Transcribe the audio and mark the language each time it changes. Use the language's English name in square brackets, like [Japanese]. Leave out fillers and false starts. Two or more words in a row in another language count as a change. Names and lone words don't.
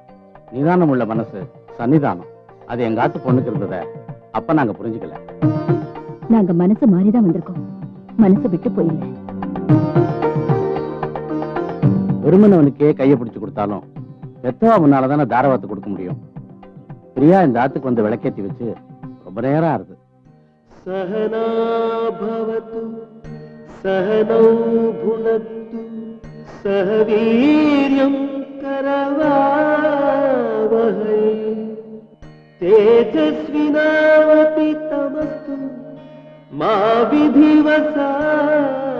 [Tamil] நிதானம் உள்ள மனசு சன்னிதானம், அது எங்க ஆத்து பொண்ணுக்கு இருந்தத அப்ப நாங்க புரிஞ்சுக்கல. நாங்க மனசு மாறிதான் வந்திருக்கோம், மனசு விட்டு போயில்ல. விரும்பினவனுக்கே கையை பிடிச்சு கொடுத்தாலும் பெத்தவா முன்னாலதானே தாரவாத்து கொடுக்க முடியும். பிரியா இந்த ஆத்துக்கு வந்து விளக்கேத்தி வச்சு ரொம்ப நேரம் ஆறுது. [Sanskrit] सहना भवतु सहनौ भुनक्तु सह वीर्यं करवावहै तेजस्विनावपितमस्तु मा विधिवसा